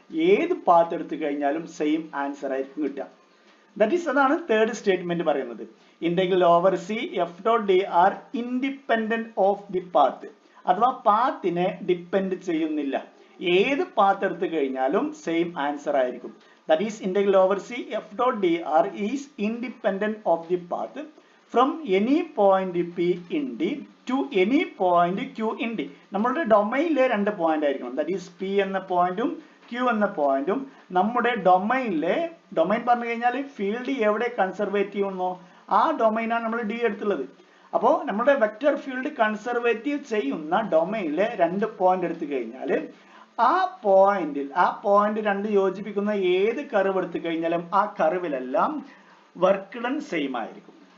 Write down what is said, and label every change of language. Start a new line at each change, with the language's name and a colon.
Malayalam: ഏത് പാത്ത് എടുത്തു കഴിഞ്ഞാലും സെയിം ആൻസർ ആയിരിക്കും കിട്ടുക. ദാറ്റ് ഈസ്, അതാണ് തേർഡ് സ്റ്റേറ്റ്മെന്റ് പറയുന്നത്.
English: integral over C f dot dr independent of the path,
Malayalam: അഥവാ പാത്തിനെ ഡിപ്പെൻഡ് ചെയ്യുന്നില്ല. ഏത് പാത്ത് എടുത്തു കഴിഞ്ഞാലും സെയിം ആൻസർ ആയിരിക്കും.
English: That is integral over C f dot dr is independent of the path from any point P in D to any point Q in D.
Malayalam: നമ്മളുടെ ഡൊമൈനിലെ രണ്ട് point ആയിരിക്കണം. That is P എന്ന പോയിന്റും Q എന്ന പോയിന്റും നമ്മുടെ domain പറഞ്ഞു കഴിഞ്ഞാൽ ഫീൽഡ് എവിടെ കൺസർവേറ്റീവ് എന്നോ ആ ഡൊമൈനാണ് നമ്മൾ D എടുത്തുള്ളത്. അപ്പോൾ നമ്മുടെ വെക്റ്റർ ഫീൽഡ് കൺസർവേറ്റീവ് ചെയ്യുന്ന ഡൊമൈനിലെ രണ്ട് പോയിന്റ് എടുത്തു കഴിഞ്ഞാൽ ആ പോയിന്റ് രണ്ട് യോജിപ്പിക്കുന്ന ഏത് കർവ് എടുത്തു കഴിഞ്ഞാലും ആ കർവിലെല്ലാം വർക്ക് ഡൺ സെയിം ആയിരിക്കും.